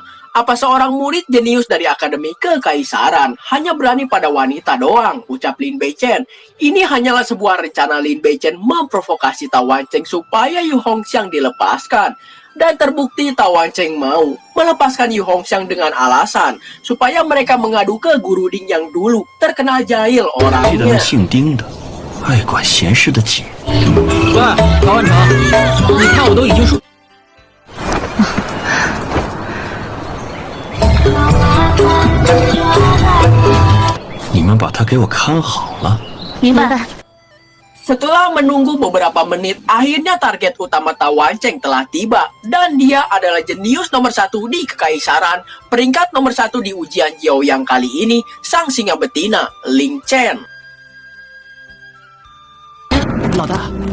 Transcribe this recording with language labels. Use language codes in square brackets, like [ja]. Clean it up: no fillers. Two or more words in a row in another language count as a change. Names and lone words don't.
[id] Apa seorang murid jenius dari Akademi Kekaisaran hanya berani pada wanita doang, ucap Lin Beichen. Ini hanyalah sebuah rencana Lin Beichen memprovokasi Tao Wancheng supaya Yu Hongxiang dilepaskan. Dan terbukti Tao Wancheng mau melepaskan Yu Hongxiang dengan alasan supaya mereka mengadu ke Guru Ding yang dulu terkenal jahil orangnya. [zh] 爱管闲事的姐。喂，陶万成，你看我都已经说。你们把他给我看好了。明白。 [id] Setelah menunggu beberapa menit, akhirnya target utama Tao Wancheng telah tiba. Dan dia adalah jenius nomor 1 di Kekaisaran, peringkat nomor 1 di ujian Zhao yang kali ini, sang singa betina, Ling Chen. [zh] 老大，